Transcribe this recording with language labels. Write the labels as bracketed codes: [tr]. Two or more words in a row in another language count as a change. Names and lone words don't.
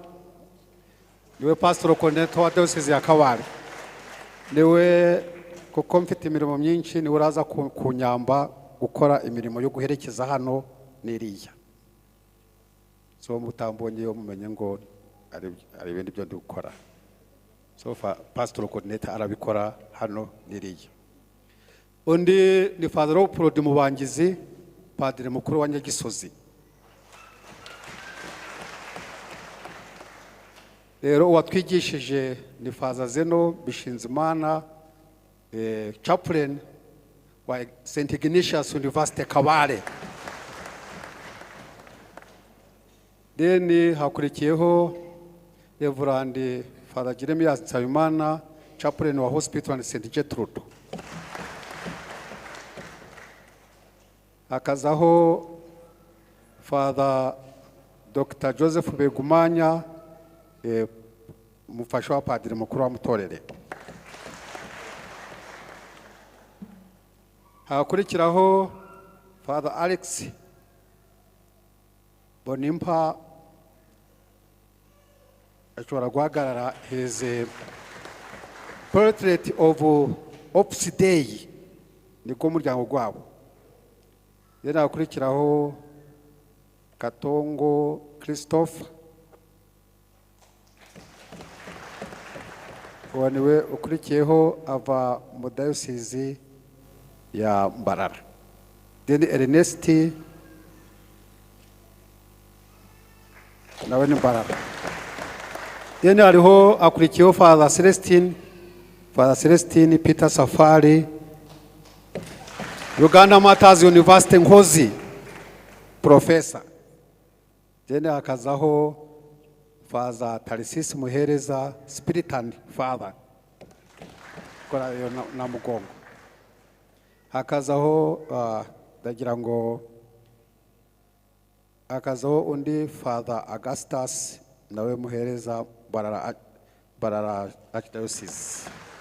[rw] niwe [en] pastor coordinator [rw] wa diocese ya Kabare, niwe kuko mfite imirimo myinshi niwe uraza kunyamba gukora imirimo yo guherekeza hano niriya, so mutambonye yo mumenye ngo ari ibindi byo ndukora, so [en] pastor coordinator [rw] arabikora hano niriya. Undi ni Father Leopold Mubangizi, padiri mukuru wa Nyagisozi. Rero watwigishije ni Father Zeno Bishinzimana, chaplain wa St. Ignatius University Kabale. Then hakurikiyeho Reverend Father Jeremias Nsabimana, chaplain wa Hospital and St. Gertrude. Hakazaho Father Dr. Joseph Begumanya, umufasha wa padiri mukuru wa Mutolere. Hakurikiraho Father Alex Bonimpa, ashobora guhagarara [en] his portrait of Opus Dei [rw] niko muryango gwabo. Yena akurikiraho Katongo Christophe, waniwe ukurikiyeho ava mu diocese ya Mbarara. Then Ernest nawe ni Mbarara. Then hariho akurikiyeho Father Celestine Peter Safari, Uganda Matters University Ngozi professor. Then hakazaho Father Tarsis Muhereza, Spiritan Father kora yo na Mugongo. Hakazaho ndagira ngo hakazaho undi Father Augustus nawe Muhereza Barara Archdiocese.